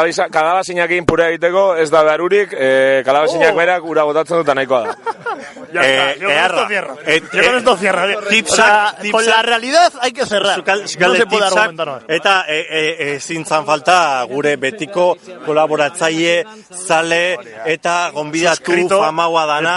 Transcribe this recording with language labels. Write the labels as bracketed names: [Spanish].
[Basque] Kalabazinakin pura egiteko ez da beharurik, kalabazinak berak ura botatzen dut nahikoa da. [Spanish] Ya está, yo con esto cierro. Con la realidad hay que cerrar. No se puede argumentar más. [Basque] Eta zintzan falta gure betiko kolaboratzaile, zale eta gonbidatu famaua dana.